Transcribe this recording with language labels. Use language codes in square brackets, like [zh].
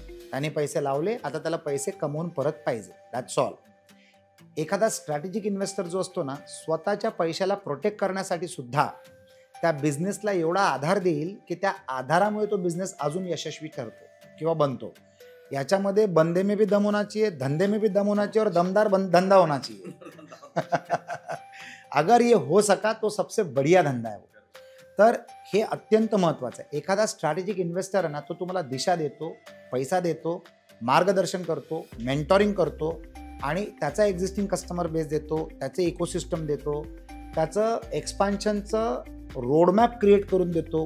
[mr] त्याने पैसे लावले, आता त्याला पैसे कमवून परत पाहिजे, [en] That's all. [mr] एखादा स्ट्रॅटेजिक इन्व्हेस्टर जो असतो ना, स्वतःच्या पैशाला प्रोटेक्ट करण्यासाठी सुद्धा त्या बिझनेसला एवढा आधार देईल की त्या आधारामुळे तो बिझनेस अजून यशस्वी ठरतो किंवा बनतो. याच्यामध्ये [hi] बंदे में भी दम होना चाहिए, धंधे में भी दम होना चाहिए और दमदार धंधा होना चाहिए. अगर ये हो सका तो सबसे बढ़िया धंदा है. [mr] तर हे अत्यंत महत्त्वाचं आहे. एखादा स्ट्रॅटेजिक इन्व्हेस्टर आहे ना, तो तुम्हाला दिशा देतो, पैसा देतो, मार्गदर्शन करतो, मेंटॉरिंग करतो आणि त्याचा एक्झिस्टिंग कस्टमर बेस देतो, त्याचे इकोसिस्टम देतो, त्याचं एक्सपान्शनचं रोडमॅप क्रिएट करून देतो.